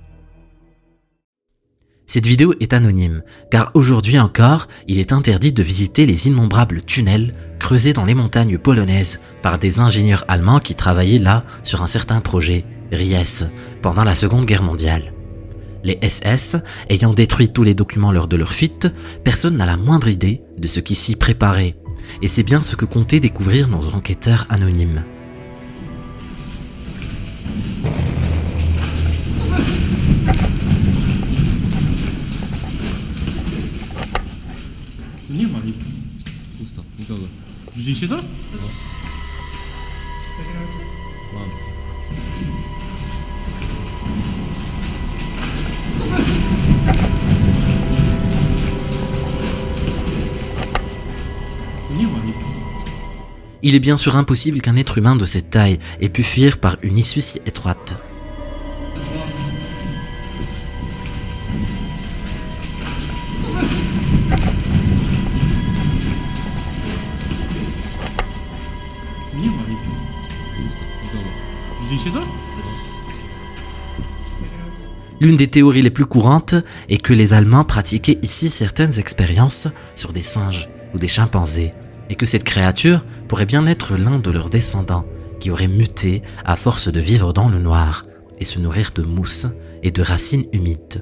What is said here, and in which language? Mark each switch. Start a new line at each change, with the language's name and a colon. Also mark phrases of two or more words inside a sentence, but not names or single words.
French: Cette vidéo est anonyme, car aujourd'hui encore, il est interdit de visiter les innombrables tunnels creusés dans les montagnes polonaises par des ingénieurs allemands qui travaillaient là sur un certain projet, Ries, pendant la Seconde Guerre mondiale. Les SS ayant détruit tous les documents lors de leur fuite, personne n'a la moindre idée de ce qui s'y préparait. Et c'est bien ce que comptaient découvrir nos enquêteurs anonymes.
Polish: Nie ma nic. Pusto, nikogo. Widzieliście to? Mam. Nie ma nic.
French: Il est bien sûr impossible qu'un être humain de cette taille ait pu fuir par une issue si étroite.
Polish: Nie ma nic. Pusto, nikogo. Widzieliście to?
French: L'une des théories les plus courantes est que les Allemands pratiquaient ici certaines expériences sur des singes ou des chimpanzés, et que cette créature pourrait bien être l'un de leurs descendants qui aurait muté à force de vivre dans le noir et se nourrir de mousse et de racines humides.